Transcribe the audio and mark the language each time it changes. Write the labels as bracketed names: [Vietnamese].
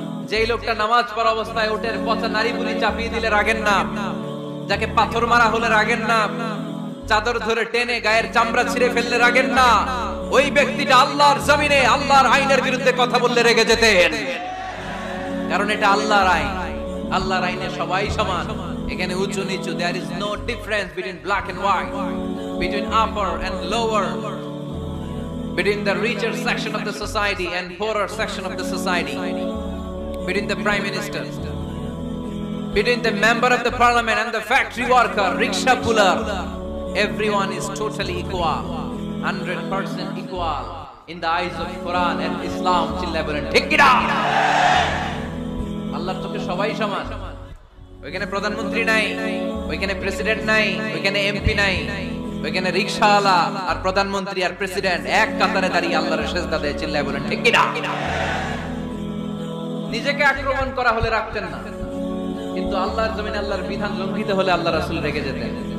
[Bangla] যেই লোকটা নামাজ পড়া অবস্থায় উটের পচা নারী বুড়ি চাপিয়ে দিলে রাগেন না, যাকে পাথর মারা হলে রাগেন না, চাদর ধরে টেনে গায়ের চামড়া ছিঁড়ে ফেললে রাগেন না, ওই ব্যক্তিটা আল্লাহর জমিনে আল্লাহর আইনের বিরুদ্ধে কথা বললে রেগে যেতেন। কারণ এটা আল্লাহর আইন, আল্লাহর আইনে সবাই সমান। এখানে উঁচু নিচু, [English] there is no difference between black and white, between upper and lower, between the richer section of the society and poorer section of the society, between the prime minister, between the member of the parliament and the factory worker, rickshaw puller. Everyone is totally equal, 100% equal in the eyes of Quran and Islam. [Bangla] চিল্লায় বলেন ঠিক কি না? আল্লাহর চোখে সবাই সমান। ওইখানে প্রধানমন্ত্রী নাই, ওইখানে প্রেসিডেন্ট নাই, ওইখানে এমপি নাই, ওইখানে রিকশাওয়ালা আর প্রধানমন্ত্রী আর প্রেসিডেন্ট এক কাতারে দাঁড়িয়ে আল্লাহর সেজদা দেয়। চিল্লায় বলেন ঠিক কি না? নিজেকে আক্রমণ করা হলে রাখতেন না, কিন্তু আল্লাহর জমিনে আল্লাহর বিধান লঙ্ঘিত হলে আল্লাহ রাসূল রেগে যেতেন।